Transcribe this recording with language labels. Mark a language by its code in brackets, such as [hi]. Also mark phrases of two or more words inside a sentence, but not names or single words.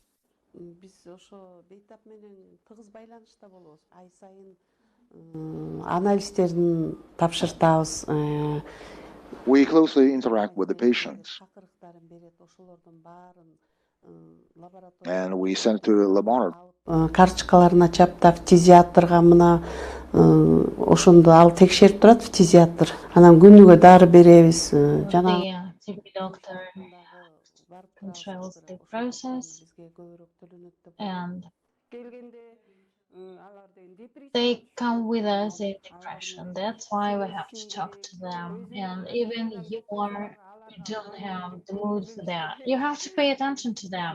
[en] We closely interact with the patients, and we send to the laboratory. [ky] Карточкаларына чаптап фтизиатрга мына ошондо ал текшерип турат фтизиатр. Анан күнүгө дары беребиз. [en] The TB doctor controls the process, and they come with us in depression. That's why we have to talk to them. And even you don't have the mood for that, you have to pay attention to them.